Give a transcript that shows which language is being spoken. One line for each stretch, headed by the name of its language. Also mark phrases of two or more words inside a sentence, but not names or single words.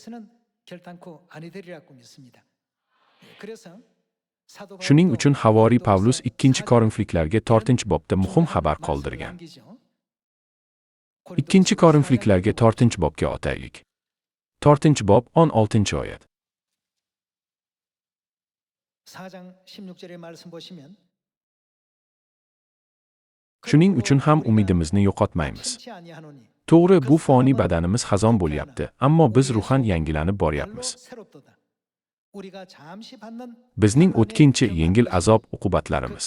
Uzbek: Shuning uchun Havoriy Pavlus 2-Korinfliklarga 4-bobda muhim xabar qoldirgan. 2-Korinfliklarga 4-bobga o'taylik. 4-bob 16-oyat.
Korean: 4장 16절의 말씀 보시면
Uzbek: Shuning uchun ham umidimizni yo'qotmaymiz. To'g'ri, bu foniy badanimiz xazon bo'lyapti, ammo biz ruhan yangilanib boryapmiz. Bizning o'tkinchi yengil azob uqubatlarimiz.